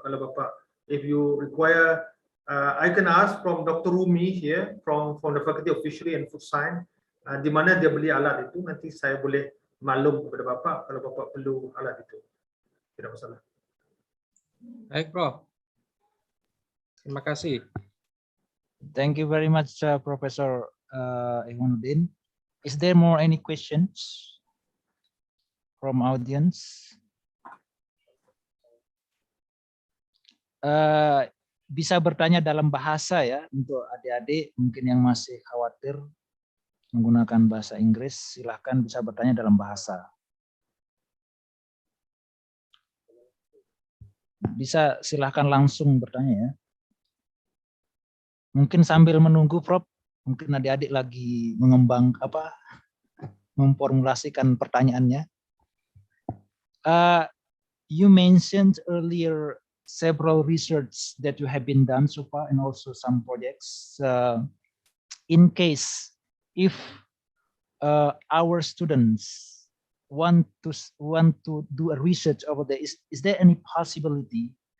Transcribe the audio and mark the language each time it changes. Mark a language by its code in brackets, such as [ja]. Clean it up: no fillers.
[id] Kalau Bapak, [en] if you require, I can ask from Dr. Rumi here from the Faculty of Fishery and Food Science, [ms] di mana dia beli alat itu. Nanti saya boleh maklum kepada Bapak kalau Bapak perlu alat itu. Tidak masalah. [id] Baik, Prof. Terima kasih. [en] Thank you very much, Professor Ihwanuddin. Is there more any questions from audience? [id] Bisa bertanya dalam bahasa ya untuk adik-adik mungkin yang masih khawatir menggunakan bahasa Inggris, silahkan bisa bertanya dalam bahasa. Bisa silahkan langsung bertanya ya. Mungkin sambil menunggu, Prof, mungkin adik-adik lagi memformulasikan pertanyaannya. [en] You mentioned earlier several research that you have been done so far, and also some projects. In case if our students want to do a research over there, is there any possibility?